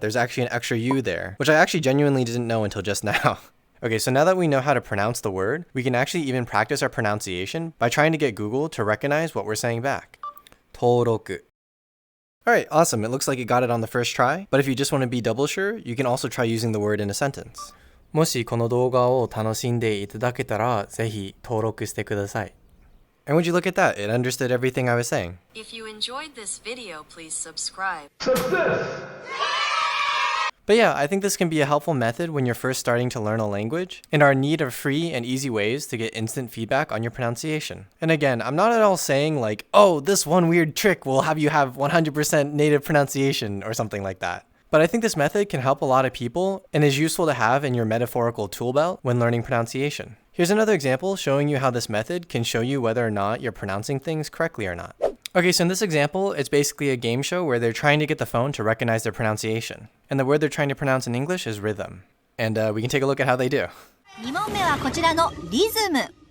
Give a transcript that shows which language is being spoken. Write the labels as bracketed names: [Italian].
[English] There's actually an extra U there, which I actually genuinely didn't know until just now. Okay, so now that we know how to pronounce the word, we can actually even practice our pronunciation by trying to get Google to recognize what we're saying back. Toroku. Alright, awesome. It looks like you got it on the first try, but if you just want to be double sure, you can also try using the word in a sentence. [Japanese] もしこの動画を楽しんでいただけたら、ぜひ登録してください. [English] And would you look at that? It understood everything I was saying. If you enjoyed this video, please subscribe. But yeah, I think this can be a helpful method when you're first starting to learn a language and are in need of free and easy ways to get instant feedback on your pronunciation. And again, I'm not at all saying like, oh, this one weird trick will have you have 100% native pronunciation or something like that. But I think this method can help a lot of people and is useful to have in your metaphorical tool belt when learning pronunciation. Here's another example showing you how this method can show you whether or not you're pronouncing things correctly or not. Okay, so in this example, it's basically a game show where they're trying to get the phone to recognize their pronunciation. And the word they're trying to pronounce in English is rhythm. And we can take a look at how they do. [Japanese] 2問目はこちらのリズム。